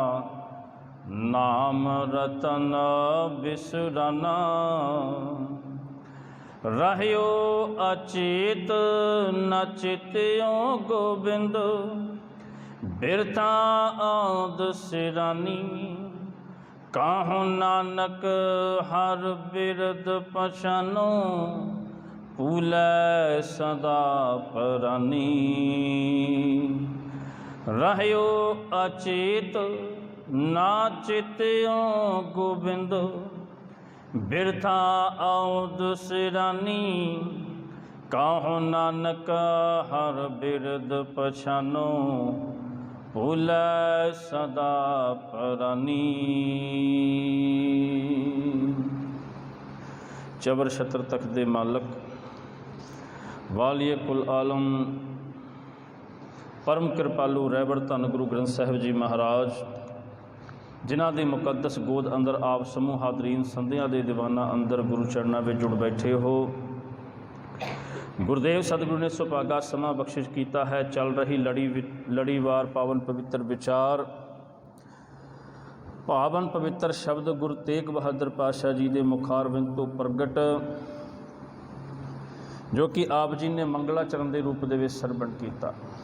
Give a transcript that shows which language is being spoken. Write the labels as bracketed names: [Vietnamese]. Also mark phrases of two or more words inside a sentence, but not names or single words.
[Punjabi] ਨਾਮ ਰਤਨ ਬਿਸੁਰਾਨਾ ਰਹ੍ਯੋ ਅਚੇਤ ਨ ਚਿਤ੍ਯੋ ਗੋਬਿੰਦ ਬਿਰਤਾ ਔਦ ਸਿਰਾਨੀ ਕਾਹੂ ਨਾਨਕ ਹਰ ਬਿਰਦ ਪਛਾਨੋ ਪੂਲੈ ਸਦਾ ਪਰਾਨੀ ਰਹ੍ਯੋ ਅਚੇਤ ਨਾ ਚਿਤ੍ਯੋ ਗੋਬਿੰਦ ਬਿਰਥਾ ਔਦ ਸਿਰਾਨੀ ਕਾਹੂ ਨਾਨਕ ਹਰ ਬਿਰਦ ਪਛਾਨੋ ਭੂਲੈ ਸਦਾ ਪਰਾਨੀ। ਚਬਰ ਛਤ੍ਰ ਤਖ਼ਤ ਦੇ ਮਾਲਕ ਵਾਲੀਏ ਕੁਲ ਆਲਮ ਪਰਮ ਕ੍ਰਿਪਾਲੂ ਰਹਿਬਰ ਧੰਨ ਗੁਰੂ ਗ੍ਰੰਥ ਸਾਹਿਬ ਜੀ ਮਹਾਰਾਜ ਜਿਨ੍ਹਾਂ ਦੀ ਮੁਕੱਦਸ ਗੋਦ ਅੰਦਰ ਆਪ ਸਮੂਹ ਹਾਦਰੀਨ ਸੰਧੀਆਂ ਦੇ ਦੀਵਾਨਾ ਅੰਦਰ ਗੁਰੂ ਚਰਣਾ ਮੇਂ ਜੁੜ ਬੈਠੇ ਹੋ। ਗੁਰਦੇਵ ਸਤਿਗੁਰੂ ਨੇ ਸੁਭਾਗਾ ਸਮਾਂ ਬਖ਼ਸ਼ਿਸ਼ ਕੀਆ ਹੈ। ਚੱਲ ਰਹੀ ਲੜੀਵਾਰ ਪਾਵਨ ਪਵਿੱਤਰ ਵਿਚਾਰ ਪਾਵਨ ਪਵਿੱਤਰ ਸ਼ਬਦ ਗੁਰੂ ਤੇਗ ਬਹਾਦਰ ਪਾਤਸ਼ਾਹ ਜੀ ਕੇ ਮੁਖਾਰਬਿੰਦ ਤੋਂ ਪ੍ਰਗਟ ਜੋ ਕਿ ਆਪ ਜੀ ਨੇ ਮੰਗਲਾਚਰਣ ਕੇ ਰੂਪ ਕੇ ਸਰਬਣ ਕੀਆ।